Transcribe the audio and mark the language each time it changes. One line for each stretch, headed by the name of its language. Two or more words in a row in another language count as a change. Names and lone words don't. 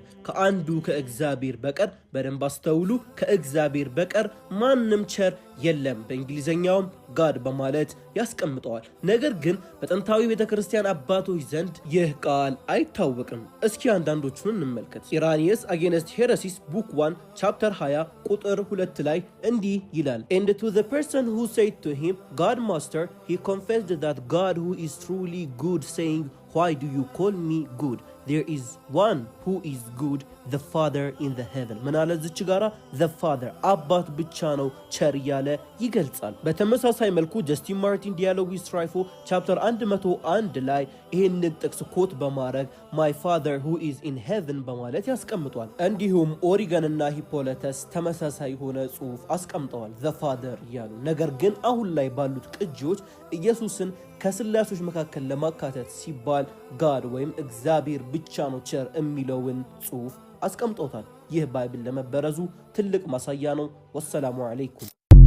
Amharic: ከአንዱ ከእግዚአብሔር በቀር በደንብ አስተውሉ፣ ከእግዚአብሔር በቀር ማንም ቸር የለም። በእንግሊዘኛውም ጋድ በማለት ያስቀምጠዋል። ነገር ግን በጥንታዊ ቤተክርስቲያን አባቶች ዘንድ ይህ ቃል አይታወቅም። እስኪ አንዳንዶቹን እንመልከት። ኢራኒየስ አጌንስት ሄረሲስ ቡክ 1 ቻፕተር 20 ቁጥር 2 ላይ እንዲህ ይላል።
English: And to the person who said to him, God Master, he confessed that God who is truly good, saying, Why do you call me good? There is one who is good, the Father in the heaven.
Amharic: ምን አለ እዚች ጋራ?
English: The Father
Amharic: አባት ብቻ ነው ቸር ያለ ይገልጻል። በተመሳሳይ መልኩ ጀስቲን ማርቲን ዲያሎግ ዊዝ ትራይፎ ቻፕተር 101 ላይ ይህንን ጥቅስ ኮት በማድረግ
English: My Father who is in heaven
Amharic: በማለት ያስቀምጧል። እንዲሁም ኦሪገን እና ሂፖለተስ ተመሳሳይ ሆነ ጽሑፍ አስቀምጠዋል
English: The Father
Amharic: እያሉ። ነገር ግን አሁን ላይ ባሉት ቅጂዎች ኢየሱስን ከስላሶች መካከል ለማካተት ሲባል ጋድ ወይም እግዚአብሔር ብቻ ነው ቸር የሚለውን ጽሑፍ አስቀምጦታል። ይህ ባይብል ለመበረዙ ትልቅ ማሳያ ነው።
Arabic: والسلام عليكم።